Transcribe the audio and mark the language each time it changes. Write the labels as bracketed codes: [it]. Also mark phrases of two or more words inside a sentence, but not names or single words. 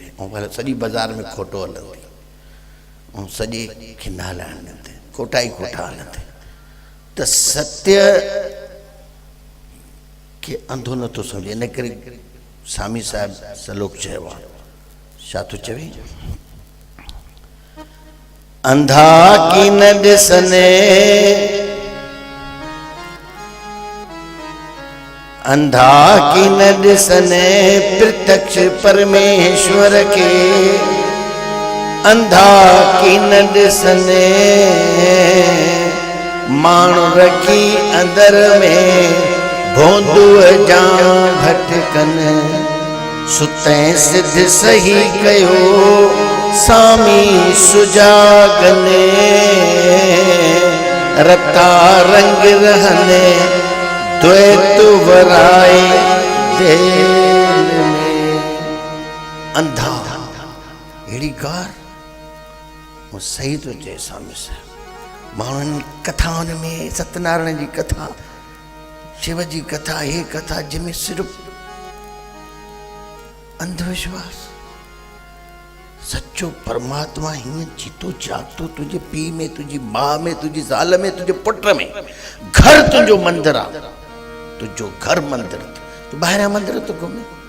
[sd] ऐं भले सॼी बाज़ार में खोटो हलंदी ऐं सॼे खे न हलाइण ॾींदे, खोटा ई खोटा हलंदे। त सत्य खे अंधो नथो सम्झे, इन करे स्वामी साहिब सलोक चयो आहे। छा थो चवे? अंधा की न ॾिसने, अंधा की न ॾिसने प्रत्यक्ष परमेश्वर के, अंधा की न ॾिसने माण्हू रखी अंदर में भोंदूअ जा भटकन, सुतैं सिद्ध सही कयो सामी सुजागने, रता रंग रहने द्वैत वराए दिल में। अंधा अहिड़ी कार वो सही तो चए स्वामी साहिब। माण्हुनि कथाउनि में सत्यनारायण जी कथा, शिव जी कथा, हे कथा जंहिंमें सिर्फ़ अंधविश्वास, सच्चो परमात्मा हीअं जीतो जागतो तुझे पीउ में, तुंहिंजी माउ में, तुंहिंजी ज़ाल में, तुंहिंजे पुट में। घर तुंहिंजो मंदिर आहे, तुंहिंजो घर मंदिर, तूं ॿाहिरियां मंदिर थो घुमे।